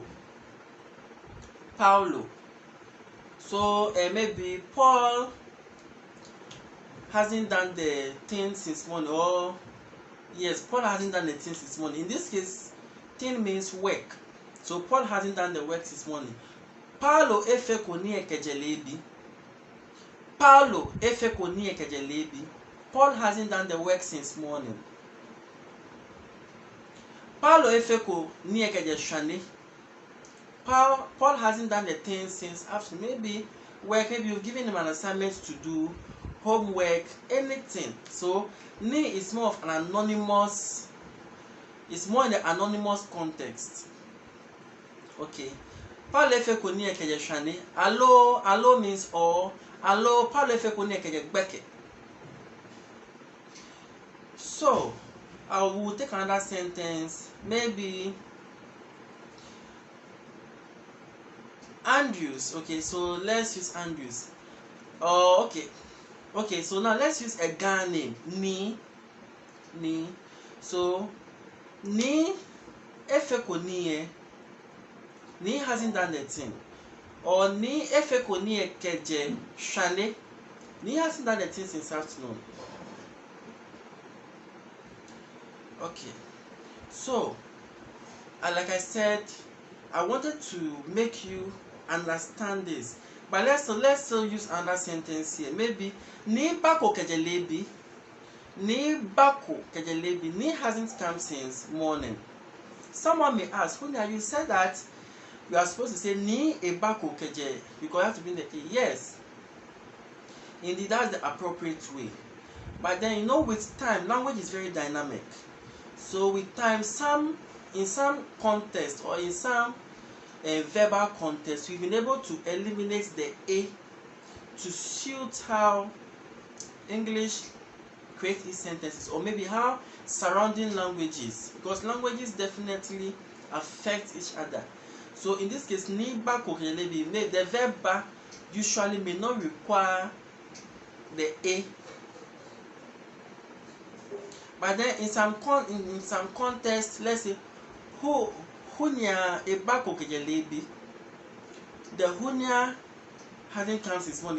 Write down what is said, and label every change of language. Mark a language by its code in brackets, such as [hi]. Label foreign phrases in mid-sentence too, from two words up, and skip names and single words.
[en] Paulo. So maybe Paul hasn't done the thing since morning, or yes, Paul hasn't done the thing since morning. In this case, thing means work. So Paul hasn't done the work since morning. [gaa] Paulo efe koni ekejelebi. Paulo efe koni ekejelebi. [en] Paul hasn't done the work since morning. [gaa] Paulo efe koni ekejeshane. [en] Paul hasn't done the thing since afternoon. Maybe work, maybe you've given him an assignment to do, homework, anything. So ni is more of an anonymous, it's more in the anonymous context. Okay. [gaa] Paulo efe koni ekejeshane. [en] Allo means or. [gaa] Allo Paulo efe koni ekejebeke. [en] So I will take another sentence. Maybe Andrews. Okay, so let's use Andrews. Oh, okay, so now let's use a Ga name. [gaa] Ni. So ni efe koni. [en] Ni hasn't done the thing. [gaa] Or ni efe koni keje shane. [en] Ni hasn't done the thing since afternoon. Okay, so like I said, I wanted to make you understand this, But let's still use another sentence here. [gaa] Maybe ni bako kejelebi. Ni bako kejelebi. [en] Ni hasn't come since morning. Someone may ask, Huniah, you said that we are supposed to say [gaa] ni ebako keje [en] because you have to bring the a. Yes. Indeed, that's the appropriate way. But then, you know, with time, language is very dynamic. So with time, in some context or in some verbal context, we've been able to eliminate the a to suit how English creates its sentences, or maybe how surrounding languages, because languages definitely affect each other. So in this case, [gaa] ni ba kokelebi, [en] the verb ba usually may not require the a. But then in some context, let's say [gaa] Huniah eba kokelebi, [en] the Huniah hasn't come since morning.